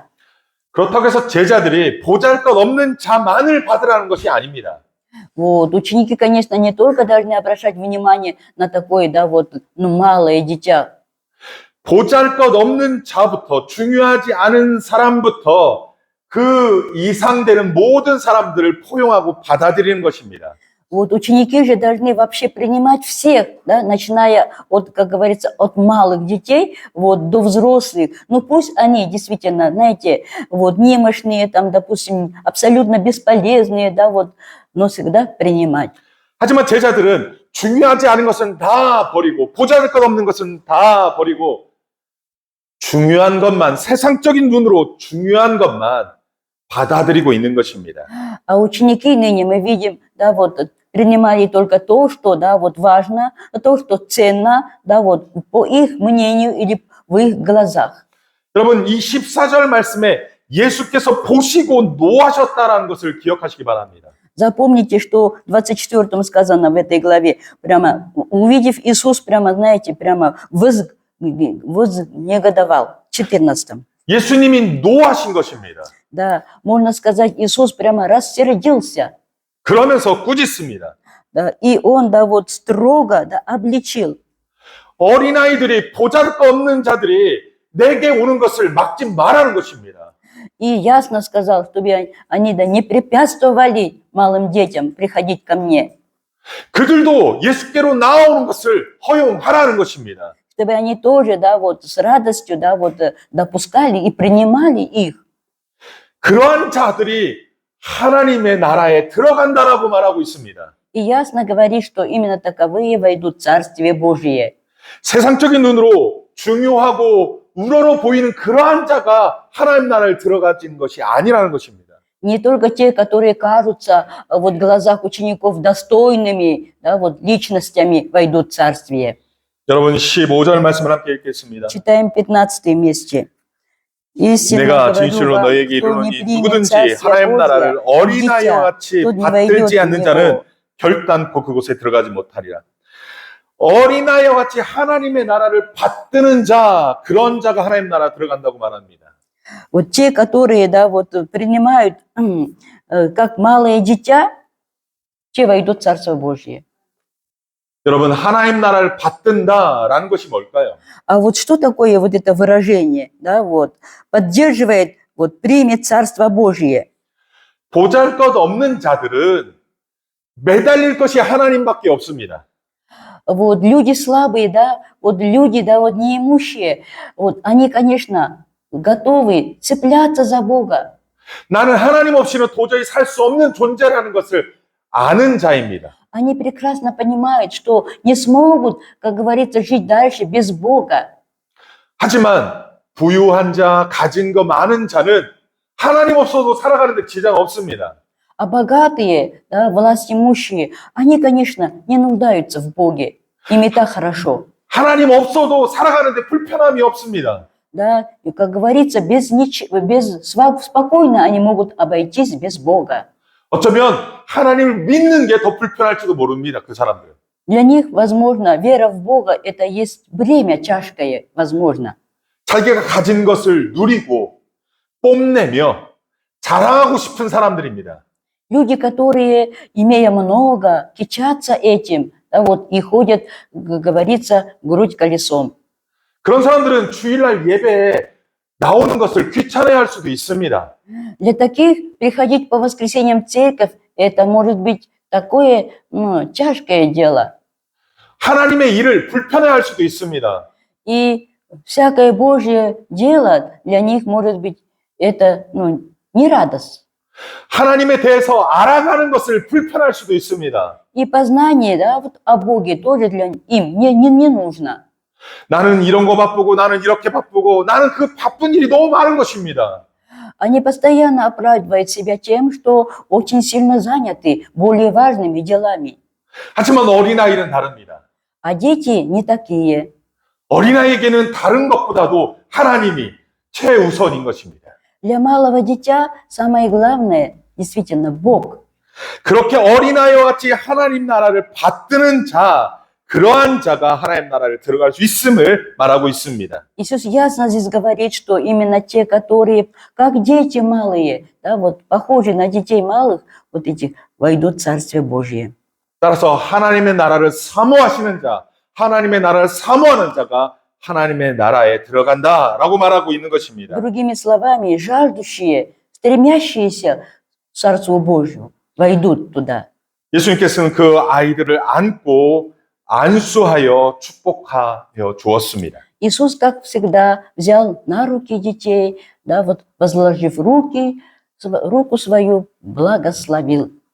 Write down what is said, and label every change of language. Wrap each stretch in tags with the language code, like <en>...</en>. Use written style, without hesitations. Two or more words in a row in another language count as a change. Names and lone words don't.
<ko>그렇다고 해서 제자들이 보잘것없는 자만을 받으라는 것이 아닙니다.</ko> <ru>Вот, ученики, конечно, не только должны обращать внимание на такое, да, вот, ну, малое дитя.</ru> <ko>보잘것없는 자부터, 중요하지 않은 사람부터 그 이상되는 모든 사람들을 포용하고 받아들이는 것입니다.</ko> <ru>Вот ученики же должны вообще принимать всех, да, начиная от, как говорится, от малых детей, вот, до взрослых. Ну, пусть они действительно, знаете, вот, немощные, там, допустим, абсолютно бесполезные, да, вот, но всегда принимать.</ru> <ko>하지만 제자들은 중요하지 않은 것은 다 버리고, 보잘것없는 것은 다 버리고, 중요한 것만, 세상적인 눈으로 중요한 것만 받아들이고 있는 것입니다.</ko> <ru>А ученики ныне мы видим, да, вот, принимали только то, что, да, вот, важно, то, что ценно, да, вот, по их мнению или в их глазах.</ru> <ko>여러분, 이 14절 말씀에 예수께서 보시고 노하셨다라는 것을 기억하시기 바랍니다.</ko> <ru>Запомните, что в 24-м сказано в этой главе, прямо, увидев Иисус, прямо, знаете, прямо вознегодовал. В 14-м.</ru> <ko>예수님이 노하신 것입니다.</ko> <ru>Да, можно сказать, Иисус прямо рассердился.</ru> <ko>그러면서 꾸짖습니다.</ko> <ru>Да, и Он, да, вот строго, да, обличил.</ru> <ko>어린아이들이 보잘것없는 자들이 내게 오는 것을 막지 말라는 것입니다.</ko> <ru>И ясно сказал, чтобы они, да, не препятствовали малым детям приходить ко мне.</ru> <ko>그들도 예수께로 나오는 것을 허용하라는 것입니다.</ko> <ru>Чтобы они тоже, да, вот с радостью, да, вот допускали и принимали их.</ru> <ko>그러한 자들이 하나님의 나라에 들어간다라고 말하고 있습니다.</ko> <ru>И ясно говорит, что именно таковые войдут в Царствие Божие.</ru> <ko>세상적인 눈으로 중요하고 우러러 보이는 그러한 자가 하나님 나라에 들어가진 것이 아니라는 것입니다.</ko> <ru>Не только те, которые кажутся вот в глазах учеников достойными, да, вот личностями войдут в Царствие.</ru> <ko>여러분 15절 말씀을 함께 읽겠습니다.</ko> <ru>Читаем 15 вместе.</ru> <ko>내가 진실로 너에게 이르노니 누구든지 하나님 나라를 어린아이와 같이 받들지 않는 자는 결단코 그곳에 들어가지 못하리라. 어린아이와 같이 하나님의 나라를 받드는 자, 그런 자가 하나님 나라 들어간다고 말합니다.</ko> <ru>Вот те, которые, да, вот принимают как малое дитя, те войдут в Царство Божье.</ru> <ko>여러분, 하나님 나라를 받든다라는 것이 뭘까요?</ko> <ru>А вот что такое вот это выражение, да, вот, поддерживает, вот, примет Царство Божье?</ru> <ko>보잘것없는 자들은 매달릴 것이 하나님밖에 없습니다.</ko> <ru>Вот, люди слабые, да, вот люди, да, вот неимущие, вот, они, конечно, готовы цепляться за Бога.</ru> <ko>나는 하나님 없이는 도저히 살 수 없는 존재라는 것을 아는 자입니다.</ko> <ru>Они прекрасно понимают, что не смогут, как говорится, жить дальше без Бога.</ru> <ko>하지만 부유한 자, 가진 거 많은 자는 하나님 없어도 살아가는데 지장 없습니다.</ko> <ru>А богатые, да, властимущие, они, конечно, не нуждаются в Боге. Им и так хорошо.</ru> <ko>하나님 없어도 살아가는데 불편함이 없습니다.</ko> <ru>Да, и, как говорится, спокойно они могут обойтись без Бога.</ru> <ko>어쩌면 하나님을 믿는 게 더 불편할지도 모릅니다. 그 사람들.</ko> <ru>Для них, возможно, вера в Бога – это есть бремя тяжкое, возможно.</ru> <ko>자기가 가진 것을 누리고 뽐내며 자랑하고 싶은 사람들입니다.</ko> <ru>Люди, которые, имея много, кичатся этим, да, вот, и ходят, как говорится, грудь колесом.</ru> <ko>그런 사람들은 주일날 예배에 나오는 것을 귀찮아할 수도 있습니다.</ko> <ru>Для таких приходить по воскресеньям в церковь – это может быть такое, ну, тяжкое дело.</ru> <ko>하나님의 일을 불편해할 수도 있습니다.</ko> <ru>И всякое Божье дело для них может быть это, ну, не радость.</ru> <ko>하나님에 대해서 알아가는 것을 불편할 수도 있습니다.</ko> <ru>И познание, да, вот о Боге тоже для им не нужно.</ru> <ko>나는 이런 거 바쁘고 나는 이렇게 바쁘고 나는 그 바쁜 일이 너무 많은 것입니다.</ko> <ru>Они постоянно оправдывают себя тем, что очень сильно заняты более важными делами.</ru> <ko>하지만 어린아이는 다릅니다.</ko> <ru>А дети не такие.</ru> <ko>어린아이에게는 다른 것보다도 하나님이 최우선인 것입니다.</ko> <ru>Для малого дитя самое главное действительно Бог.</ru> <ko>그렇게 어린아이와 같이 하나님 나라를 받드는 자, 그러한 자가 하나님 나라를 들어갈 수 있음을 말하고 있습니다.</ko> <ru>Иисус ясно здесь говорит, что именно те, которые, как дети малые, да, вот похожи на детей малых, вот эти войдут в Царствие Божие.</ru> <ko>따라서 하나님의 나라를 사모하시는 자, 하나님의 나라를 사모하는 자가 하나님의 나라에 들어간다라고 말하고 있는 것입니다.</ko> <ru>Другими словами, жаждущие, стремящиеся к Царству Божию войдут туда.</ru> <ko>예수님께서는 그 아이들을 안고 안수하여 축복하여 주었습니다.</ko> <ru>Иисус, как всегда, взял на руки детей, да, вот возложив руку свою, благословил.</ru>